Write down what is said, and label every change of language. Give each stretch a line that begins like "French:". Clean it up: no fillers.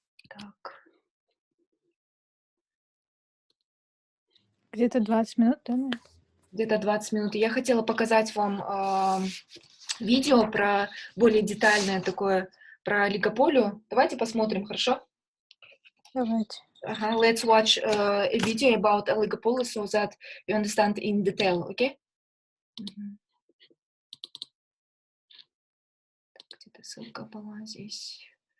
Russian: Так. Где-то 20 минут, да? Наверное? Где-то 20 минут. Я хотела показать вам видео про более детальное такое, про олигополию. Давайте посмотрим, хорошо? Давайте.
English: Let's watch a video about oligopoly so that you understand in detail, okay?
Russian: Где-то ссылка была здесь.